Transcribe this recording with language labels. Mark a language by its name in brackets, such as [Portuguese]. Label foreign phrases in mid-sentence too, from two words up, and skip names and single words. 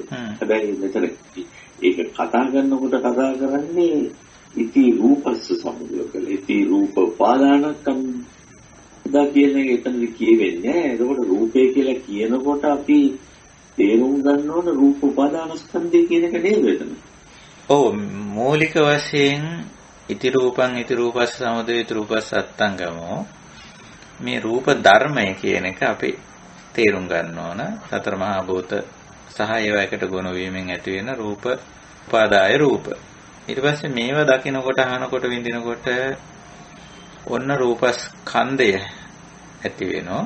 [Sinhala] හැබැයි මෙතන ඒක කතා කරනකොට කතා කරන්නේ [Pali] ඉති රූපස්ස සමුදය ඉති රූප උපාදානස්කන්ධ [Sinhala] කියන එක එතනදි කියවෙන්නේ. එතකොට රූපය කියලා කියනකොට අපි තේරුම් ගන්න ඕන රූප උපාදානස්කන්ධය කියන එක නේද එතන? ඔව් මූලික වශයෙන් [Pali] ඉති රූපං ඉති රූපස්ස සමුදය ඉති රූපස්ස අත්තංගමෝ [Sinhala] මේ රූප ධර්මය කියන එක අපි තේරුම් ගන්න ඕන. සතර මහා භූත සහ ඒවා එකට ගොනු වීමෙන් ඇති වෙන රූප උපාදාය රූප. ඊට පස්සේ මේවා දකිනකොට අහනකොට විඳිනකොට ඔන්න රූපස්කන්ධය ඇති වෙනවා.